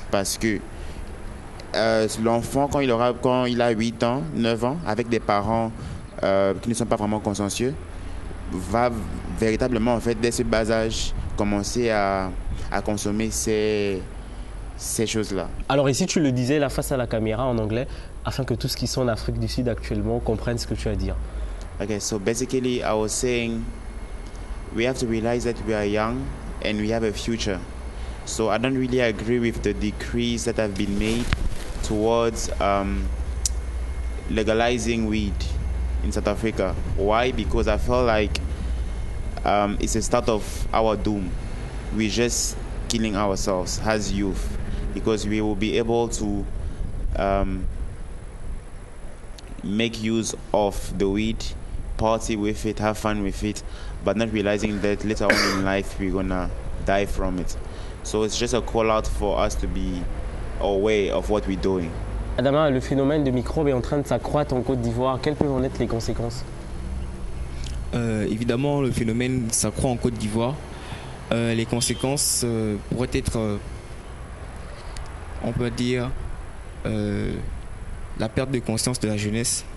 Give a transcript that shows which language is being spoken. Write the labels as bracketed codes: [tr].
[fr] Parce que l'enfant, quand il a 8 ans, 9 ans, avec des parents qui ne sont pas vraiment consciencieux, va véritablement, en fait, dès ce bas âge, commencer à consommer ces choses-là. Alors ici, tu le disais là face à la caméra en anglais, afin que tous ceux qui sont en Afrique du Sud actuellement comprennent ce que tu as à dire. [en] Okay, so basically I was saying we have to realize that we are young and we have a future. So I don't really agree with the decrees that have been made towards legalizing weed in South Africa. Why? Because I feel like it's a start of our doom. We're just killing ourselves as youth because we will be able to make use of the weed, party with it, have fun with it, but not realizing that later on in life we're gonna die from it. So it's just a call out for us to be aware of what we're doing. [fr] Adama, le phénomène de microbes est en train de s'accroître en Côte d'Ivoire. Quelles peuvent en être les conséquences? Évidemment, le phénomène s'accroît en Côte d'Ivoire. Les conséquences pourraient être, on peut dire, la perte de conscience de la jeunesse.